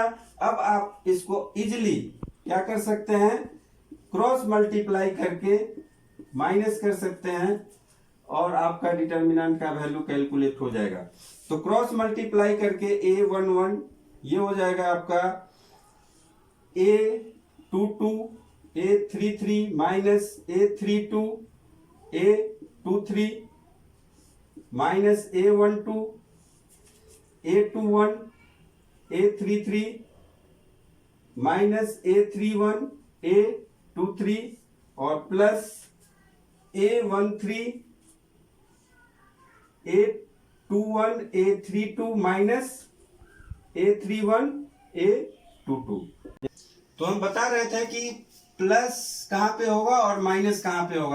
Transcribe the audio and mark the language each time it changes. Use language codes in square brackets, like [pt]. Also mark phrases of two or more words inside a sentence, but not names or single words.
[hi] अब आप इसको इजिली क्या कर सकते हैं? [en] cross multiply [hi] करके माइनस कर सकते हैं और आपका डिटर्मिनेंट का [en] value calculate [hi] हो जाएगा। तो [en] cross multiply [hi] करके A11 ये हो जाएगा आपका [en] A22, A33 minus A32, A23 minus A12, A21, A33 minus A31, A23 और plus A13, A21, A32 minus A31, A22। [hi] तो हम बता रहे थे कि प्लस कहाँ पे होगा और माइनस कहाँ पे होगा।